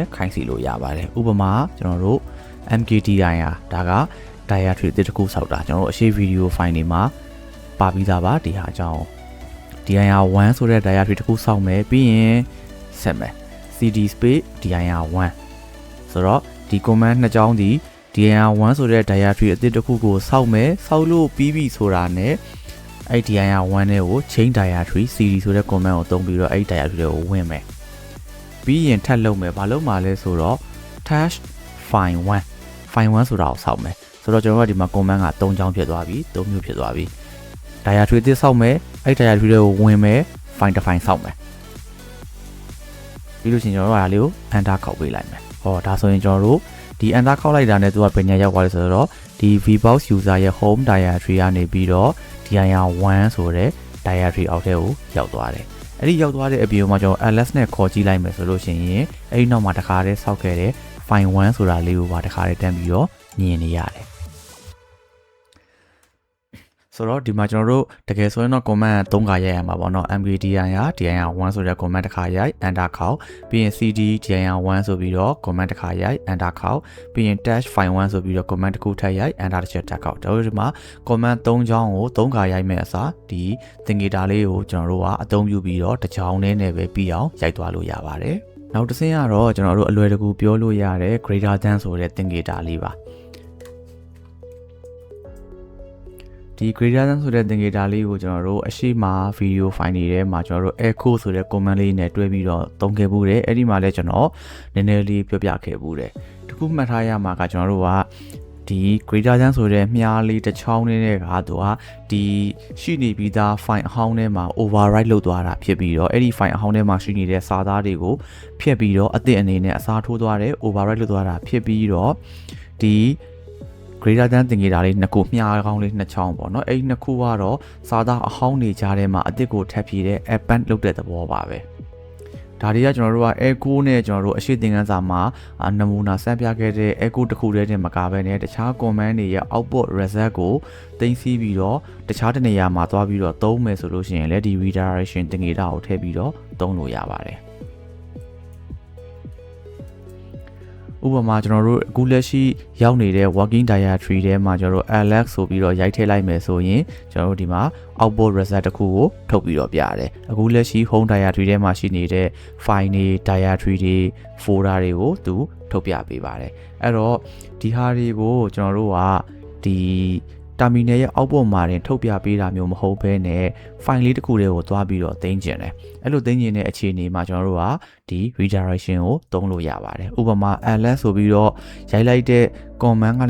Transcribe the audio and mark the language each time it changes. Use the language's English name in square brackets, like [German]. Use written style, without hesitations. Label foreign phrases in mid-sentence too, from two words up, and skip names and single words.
[Burmese] ခိုင်းစီလို့ရပါတယ်ဥပမာကျွန်တော်တို့ mkdir ဒါက directory တစ်ခုဆောက်တာကျွန်တော်တို့အရှိ video file တွေမှာပါပြီးသားပါဒီဟာအကြောင်း dir1 ဆိုတဲ့ directory တစ်ခုဆောက်မယ်ပြီးရင်ဆက်မယ် [English] cd space dir1 [Burmese] ဆိုတော့ဒီ command နှစ်ကြောင်းဒီ dir1 ဆိုတဲ့ directory အသစ်တစ်ခု ကိုဆောက်မယ်ဆောက်လို့ပြီးပြီဆိုတာနဲ့အဲ့ dir1 နဲ့ကို [English] change directory cd [Burmese] ဆိုတဲ့ command ကိုသုံးပြီးတော့အဲ့ directory ကိုဝင်မယ်ပြီးရင်ထပ်လုပ်မယ်ဘာလုပ်မှာလဲဆိုတော့ [English] dash file1 file1 [Burmese] ဆိုတာကိုဆောက်မယ်ဆိုတော့ကျွန်တော်တို့ကဒီမှာ command က3ကြောင်းဖြစ်သွားပြီ3မျိုးဖြစ်သွားပြီ directory အသစ်ဆောက်မယ်အဲ့ directory ကိုဝင်မယ် file တစ် file ဆောက်မယ် ပြီးလို့ရှိရင်ကျွန်တော်တို့ကဒါလေးကို enter ခောက်ပေးလိုက်မယ်ဟောဒါဆိုရင်ကျွန်တော်တို့ဒီ enter ခောက်လိုက်တာနဲ့သူကဘယ်ညရောက်သွားလဲဆိုတော့ဒီ [English] vbox user [Burmese] ရဲ့ [English] home directory [Burmese] ကနေပြီးတော့ dir1 ဆိုတဲ့ directory အောက်ထဲကိုရောက်သွားတယ်အဲ့ဒီရောက်သွားတဲ့အပြင်မှာကျွန်တော် ls နဲ့ခေါ်ကြည့်လိုက်မယ်ဆိုလို့ရှိရင်အဲ့ဒီနောက်မှာတခါတည်းဆောက်ခဲ့တဲ့ file 1ဆိုတာလေးကိုပါတခါတည်းတန်းပြီးတော့မြင်နေရတယ် ဆိုတော့ဒီမှာကျွန်တော်တို့တကယ်ဆိုရင်တော့ command 3ခါရိုက်ရမှာပေါ့နော် [English] mkdir dir1 [Burmese] ဆိုတဲ့ command တစ်ခါရိုက် enter ခောက်ပြီးရင် [English] cd dir1 [Burmese] ဆိုပြီးတော့ command တစ်ခါရိုက် enter ခောက်ပြီးရင် [English] dash file1 [Burmese] ဆိုပြီးတော့ command တစ်ခုထပ်ရိုက် enter တစ်ချက်ထပ်ခောက်ဒါတို့ဒီမှာ command 3ချောင်းကို3ခါရိုက်မဲ့အစားဒီသင်္ကေတလေးကိုကျွန်တော်တို့ကအသုံးပြုပြီးတော့တစ်ချောင်းနဲ့ပဲပြီးအောင်ရိုက်သွားလို့ရပါတယ်နောက်တစ်ဆင့်ကတော့ကျွန်တော်တို့အလွယ်တကူပြောလို့ရတဲ့ [English] greater than [Burmese] ဆိုတဲ့သင်္ကေတလေးပါ ဒီ [English] greater than [Burmese] ဆိုတဲ့သင်္ကေတလေးကိုကျွန်တော်တို့အရှိမ video file တွေထဲမှာကျွန်တော်တို့ echo ဆိုတဲ့ command လေးနဲ့တွဲပြီးတော့သုံးခဲ့မှုတယ်အဲ့ဒီမှာလည်းကျွန်တော်နည်းနည်းလေးပြောပြခဲ့မှုတယ်တခုမှတ်ထားရ မှာကကျွန်တော်တို့ကဒီ [English] greater than [Burmese] ဆိုတဲ့မြားလေးတစ်ချောင်းနဲ့ကသူကဒီရှိနေပြီးသား file အဟောင်းထဲမှာ override လုပ်သွားတာဖြစ်ပြီးတော့အဲ့ဒီ file အဟောင်းထဲမှာရှိနေတဲ့စာသားတွေကိုဖျက်ပြီးတော့အသစ်အနေနဲ့အစားထိုးသွားတယ် override လုပ်သွားတာဖြစ်ပြီးတော့ဒီ [English] greater than [Burmese] သင်္ကေတလေးနှစ်ခုမျှကောင်းလေးနှစ်ချောင်းပေါ့နော် အဲ့ဒီနှစ်ခုကတော့စာသားအဟောင်းနေကြတဲ့မှာအသစ်ကိုထပ်ဖြည့်တဲ့ append လုပ်တဲ့သဘောပါပဲဒါတွေကကျွန်တော်တို့က echo နဲ့ကျွန်တော်တို့အရှိသင်ခန်းစာမှာနမူနာစမ်းပြခဲ့တဲ့ echo တစ်ခုတည်းနဲ့မကဘဲနဲ့တခြား command တွေရဲ့ [English] output result [Burmese] ကိုသိမ်းဆည်းပြီးတော့တခြားတစ်နေရာမှာသွားပြီးတော့သုံးမယ်ဆိုလို့ရှိရင်လည်းဒီ redirection သင်္ကေတကိုထည့်ပြီးတော့သုံးလို့ရပါတယ် ဥပမာကျွန်တော်တို့အခုလက်ရှိရောက်နေတဲ့ [English] working directory [Burmese] ထဲမှာကျွန်တော်တို့ alex ဆိုပြီးတော့ရိုက်ထည့်လိုက်မယ်ဆိုရင်ကျွန်တော်တို့ဒီမှာ [English] output result [Burmese] တစ်ခုကိုထုတ်ပြီးတော့ပြရတယ်အခုလက်ရှိ [English] home directory [Burmese] ထဲမှာရှိနေတဲ့ file တွေ directory တွေ folder တွေကိုသူထုတ်ပြပေးပါတယ်အဲ့တော့ဒီဟာတွေကိုကျွန်တော်တို့ကဒီ terminal ရဲ့ output မှာတင်ထုတ်ပြပေးတာမျိုးမဟုတ်ဘဲနဲ့ file လေးတစ်ခုတည်းကိုသွားပြီးတော့သိမ်းကျင်တယ်အဲ့လိုသိမ်းကျင်တဲ့အခြေအနေမှာကျွန်တော်တို့ကဒီ redirection ကိုသုံးလို့ရပါတယ်ဥပမာ ls ဆိုပြီးတော့ရိုက်လိုက်တဲ့ command ကနေ